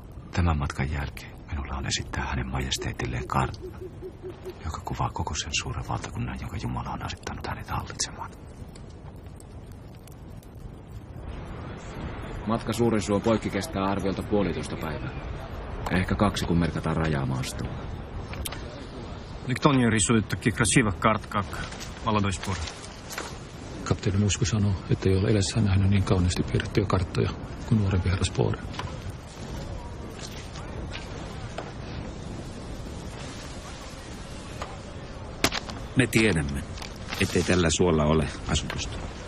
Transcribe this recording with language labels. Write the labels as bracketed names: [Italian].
[Finnish] Tämän matkan jälkeen minulla on esittää hänen majesteetilleen kartta, joka kuvaa koko sen suuren valtakunnan, jonka Jumala on asettanut hänet hallitsemaan. Matka Suurensuon poikki kestää arviolta 1,5 päivää. Ehkä 2, kun merkataan rajamaastoa. [Russian] Никто не рисует таких красивых карт, как молодой спор. [Finnish] Kapteeni Musku sanoo, että ei ole elässään nähnyt niin kauniisti piirrettyjä karttoja kuin nuorempi herra Spoore. Me tiedämme, ettei tällä suolla ole asutusta.